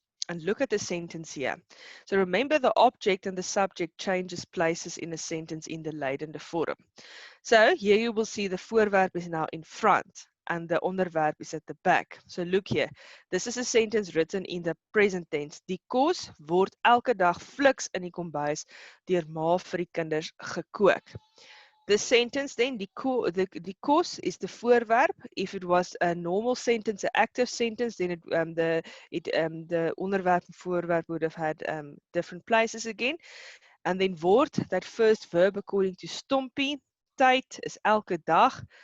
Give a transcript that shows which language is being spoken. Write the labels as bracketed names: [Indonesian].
[English] And look at the sentence here. So remember, the object and the subject changes places in a sentence in the Lydende vorm. So here you will see the voorwerp is now in front and the onderwerp is at the back. So look here. This is a sentence written in the present tense. [Afrikaans] Die kos word elke dag fliks in die kombuis deur ma vir die kinders gekook. [English] The sentence then, die kos is the voorwerp. If it was a normal sentence, an active sentence, then the onderwerp and voorwerp would have had different places again. And then word, that first verb according to stompie. [Afrikaans] Tyd is elke dag.